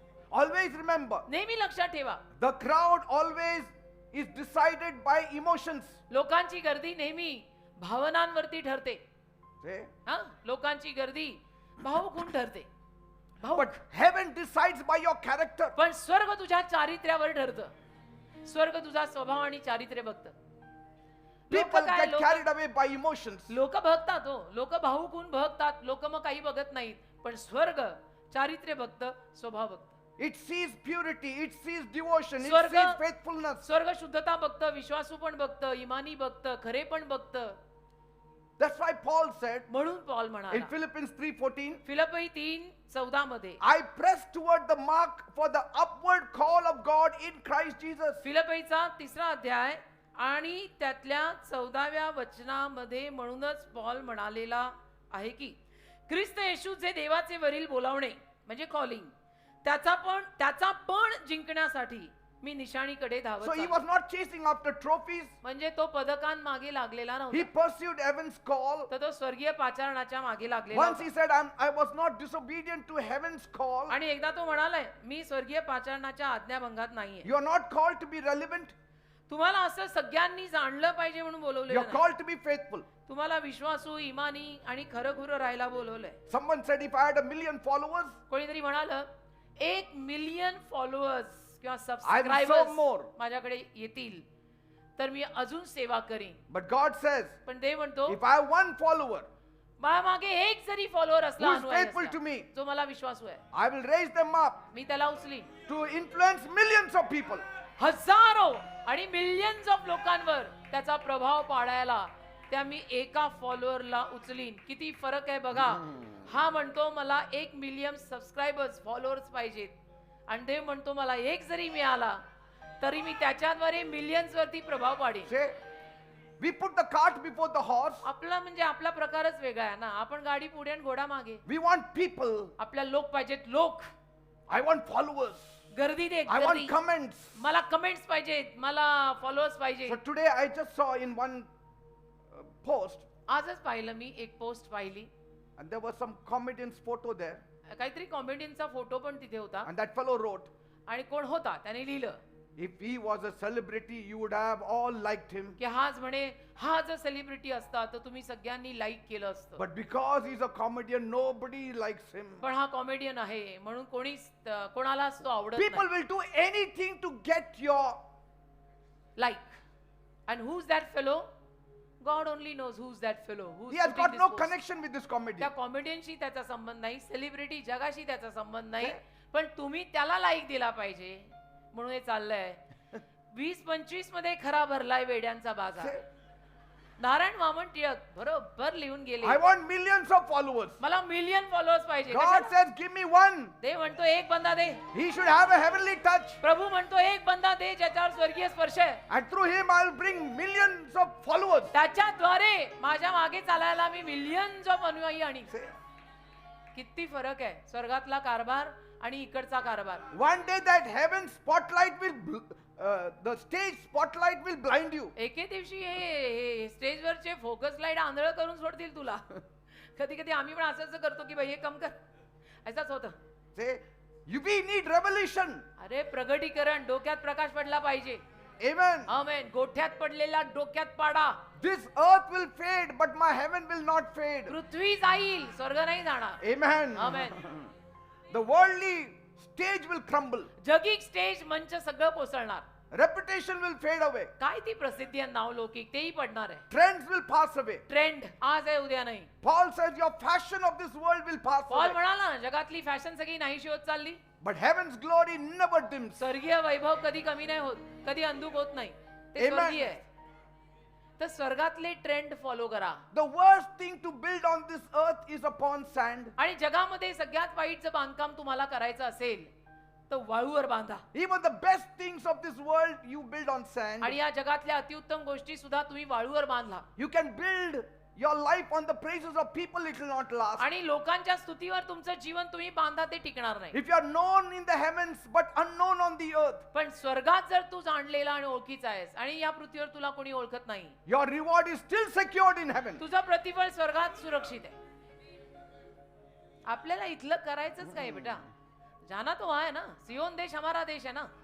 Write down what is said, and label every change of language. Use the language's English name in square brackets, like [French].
[English] Always remember, [Marathi] नेहमी लक्षात ठेवा, [English] the crowd always is decided by emotions. [Marathi] लोकांची गर्दी नेहमी भावनांवरती ठरते. [English] See? [Marathi] हा, लोकांची गर्दी भावुक ठरते. भावुक. [English] But heaven decides by your character. [Marathi] पण स्वर्ग तुझ्या चारित्र्यावर ठरतं. स्वर्ग तुझा स्वभाव आणि चारित्र्य बघतं. [English] People get carried away by emotions. [Marathi] लोक बघतात, हो, लोक भावुक होऊन बघतात, लोक मग काही बघत नाहीत, पण स्वर्ग चारित्र्य बघतं, स्वभाव बघतं. [English] It sees purity, it sees devotion, it [Marathi] स्वर्ग- [English] sees faithfulness. [Marathi] स्वर्ग शुद्धता बघतं, विश्वासू पण बघतं, इमानी बघतं, खरे पण बघतं. [English] That's why Paul said [Marathi] म्हणून पॉल [English] in [Marathi] म्हणाला [English] Philippians 3:14, [Marathi] फिलिप्पी 3:14 मध्ये, [English] I press toward the mark for the upward call of God in Christ Jesus. [Marathi] फिलिप्पीचा 3रा अध्याय आणि त्यातल्या 14व्या वचनामध्ये म्हणूनच पॉल म्हणालेला आहे की ख्रिस्त येशू जे देवाचे वरील बोलावणे म्हणजे कॉलिंग, त्याचा पण जिंकण्यासाठी मी निशाणीकडे धावत [English] So he [Marathi] आहे. [English] was not chasing after trophies. [Marathi] म्हणजे तो पदकांमागे लागलेला [English] He [Marathi] नव्हता, [English] pursued heaven's call. [Marathi] तर तो स्वर्गीय पाचारणाच्या मागे लागलेला [English] Once he [Marathi] होता. [English] said, I was not disobedient to heaven's call. [Marathi] आणि एकदा तो म्हणालाय, मी स्वर्गीय पाचारणाच्या आज्ञाभंगात नाहीये. [English] You are not called to be relevant. [Marathi] तुम्हाला असं सगळ्यांनी जाणलं पाहिजे म्हणून [English] You [Marathi] बोलवलेलं [English] are [Marathi] नाही. [English] called to be faithful. [Marathi] तुम्हाला विश्वासू, इमानी आणि खरं खुरं राहायला बोलवलंय. [English] Someone said, if I had 1,000,000 followers, [Marathi] कोणीतरी म्हणालं 1,000,000 फॉलोअर्स किंवा [English] I will serve [Marathi] subscribers [English] more. [Marathi] माझ्याकडे येतील तर मी अजून सेवा करीन. [English] But God says, [Marathi] पण देव म्हणतो, [English] if I have one follower, [Marathi] माझ्या मागे एक जरी फॉलोअर असला, [English] Who is [Marathi] अनुयायी [English] faithful [Marathi] असला, [English] to me? [Marathi] जो मला विश्वासू आहे, [English] I will raise them up [Marathi] मी त्याला उचलीन. to influence millions of people. हजारो आणि मिलियन्स ऑफ लोकांवर त्याचा प्रभाव पाडायला त्या मी एका फॉलोअरला उचलीन. किती फरक आहे बघा. हा म्हणतो मला 1,000,000 सबस्क्रायबर्स, फॉलोअर्स पाहिजेत, आणि देव म्हणतो मला एक जरी मिळाला तरी मी त्याच्याद्वारे मिलियन्स वरती प्रभाव पाडेन. [English] Say, we put the cart before the horse. [Marathi] आपला म्हणजे आपला प्रकारच वेगळा आहे ना. आपण गाडी पुढे आणि घोडा मागे. [English] We want people. [Marathi] आपल्याला लोक पाहिजेत, लोक. [English] I want followers. [Marathi] गर्दी दे, [English] I want [Marathi] गर्दी. [English] comments. [Marathi] मला कमेंट्स पाहिजेत, मला फॉलोअर्स पाहिजे. [English] So today I just saw in one post, [Marathi] आजच पाहिलं मी एक पोस्ट पाहिली, [English] and there was some comedian's photo there, [Marathi] काहीतरी कॉमेडियनचा फोटो पण तिथे होता, [English] and that fellow wrote, [Marathi] आणि कोण होता त्याने लिहिलं [English] if he was a celebrity, you would have all liked him. [Marathi] की हाच म्हणे, हा जर सेलिब्रिटी असता तर तुम्ही सगळ्यांनी लाईक केलं असतं, [English] But because he's a comedian, nobody likes him. [Marathi] पण हा कॉमेडियन आहे म्हणून कोणालाच तो आवडत [English] People will do anything to get your. Like. And who's that fellow? God only knows who's that fellow. He has got no connection with this [Marathi] त्या [English] comedian. [Marathi] कॉमेडियनशी त्याचा संबंध नाही, सेलिब्रिटी जगाशी त्याचा संबंध नाही, पण तुम्ही त्याला लाईक दिला पाहिजे म्हणून हे चाललंय. 20-25 मध्ये खरा भरलाय वेड्यांचा बाजार. [English] Say, [Marathi] नारायण वामन टिळक बरोबर लिहून गेले, [English] I want millions of followers. [Marathi] मला मिलियन फॉलोअर्स पाहिजे. [English] God [Marathi] कशाला? [English] says, give me one. [Marathi] देव म्हणतो एक बंदा दे. [English] He should have a heavenly touch. [Marathi] प्रभू म्हणतो एक बंदा दे ज्याच्यावर स्वर्गीय स्पर्श आहे. [English] And through him, I'll bring millions of followers. [Marathi] त्याच्याद्वारे माझ्या मागे चालायला मी मिलियन्स ऑफ अनुयायी आणि. [English] Say, [Marathi] किती फरक आहे स्वर्गातला कारभार आणि इकडचा कारभार. [English] one day that heaven spotlight will, the stage spotlight will blind you. [Marathi] एके दिवशी हे स्टेजवरचे फोकस लाईट आंधळ करून सोडतील तुला. कधी कधी आम्ही पण असं करतो की भाई हे कम कर, असंच होतं. [English] Say, we need revelation. [Marathi] अरे प्रगटीकरण, डोक्यात प्रकाश पडला पाहिजे. [English] Amen. [Marathi] आमेन. गोठ्यात पडलेला डोक्यात पाडा. [English] This earth will fade, but my heaven will not fade. [Marathi] पृथ्वी जाईल, स्वर्ग नाही जाणार. [English] Amen. [Marathi] Amen. [English] The worldly stage will crumble. [Marathi] जगिक stage मंच सगळं कोसळणार. [English] Reputation will fade away. [Marathi] काय ती प्रसिद्धी आणि नावलौकिक तेही पडणार आहे. [English] Trends will pass away. [Marathi] Trend आज आहे उद्या नाही. [English] Paul says your fashion of this world will pass [Marathi] Paul [English] away. [Marathi] म्हणाला जगातली फॅशन सगळी नाहीशी होत चालली. [English] But heaven's glory never dims. [Marathi] स्वर्गीय वैभव कधी कमी नाही होत, कधी अंधुक होत नाही. ते [English] Amen. [Marathi] स्वर्गीय आहे. तर स्वर्गातले ट्रेंड फॉलो करा. [English] The worst thing to build on this earth is upon sand. [Marathi] आणि जगामध्ये सगळ्यात वाईटचं बांधकाम तुम्हाला करायचं असेल तर वाळूवर बांधा. [English] Even the best things of this world you build on sand. [Marathi] आणि या जगातल्या अतिउत्तम गोष्टी सुद्धा तुम्ही वाळूवर बांधला. [English] You can build your life on the praises of people, it will not last. [Marathi] आणि लोकांच्या स्तुतीवर तुमचं जीवन तुम्ही बांधा ते टिकणार नाही. [English] If you are known in the heavens but unknown on the earth, [Marathi] पण स्वर्गात जर तू जाणलेला आणि ओळखीचा आहेस आणि या पृथ्वीवर तुला कोणी ओळखत नाही, [English] your reward is still secured in heaven. [Marathi] तुझं प्रतिफळ स्वर्गात सुरक्षित आहे. आपल्याला इथलं करायचंच काय बेटा? [Hindi] जाना तो आहे ना, सियोन देश हमारा देश है ना.